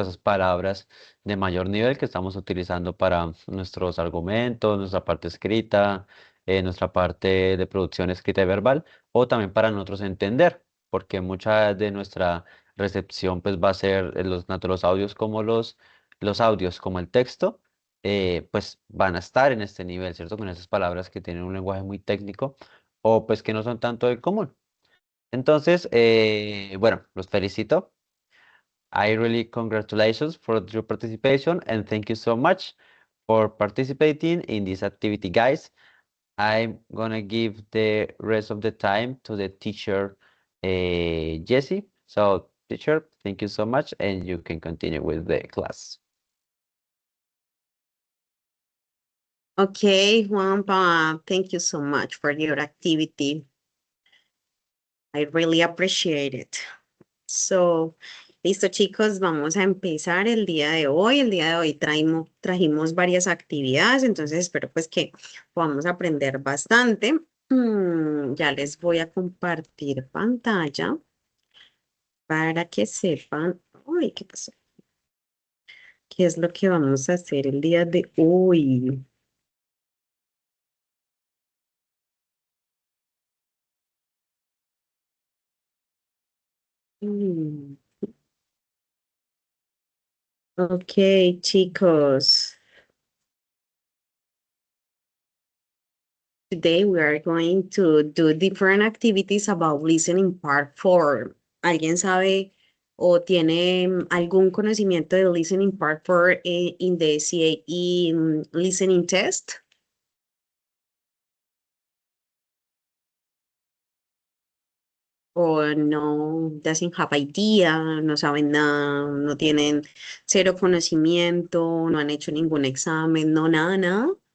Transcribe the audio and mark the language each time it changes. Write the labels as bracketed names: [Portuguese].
[Spanish] Esas palabras de mayor nivel que estamos utilizando para nuestros argumentos, nuestra parte escrita, nuestra parte de producción escrita y verbal, o también para nosotros entender, porque mucha de nuestra recepción pues va a ser tanto los audios como los audios como el texto. Pues van a estar en este nivel, ¿cierto? Con esas palabras que tienen un lenguaje muy técnico o pues que no son tanto del común. Entonces, bueno, los felicito. [English] I really congratulations for your participation and thank you so much for participating in this activity, guys. I'm gonna give the rest of the time to the teacher, Jessie. So, teacher, thank you so much, and you can continue with the class. Okay, Juanpa, thank you so much for your activity. I really appreciate it. [Spanish] So, listo chicos, vamos a empezar el día de hoy. El día de hoy trajimos varias actividades, entonces espero pues que podamos aprender bastante. Ya les voy a compartir pantalla para que sepan, uy, ¿qué pasó? ¿Qué es lo que vamos a hacer el día de hoy? Mm, Ok, chicos. [English] Today we are going to do different activities about listening part 4. [Spanish] ¿Alguien sabe o tiene algún conocimiento de [English] listening part 4 in the CAE listening test? [Spanish] ¿O no [English] doesn't have idea, [Spanish] no saben nada, no tienen cero conocimiento, no han hecho ningún examen, no nada, nada?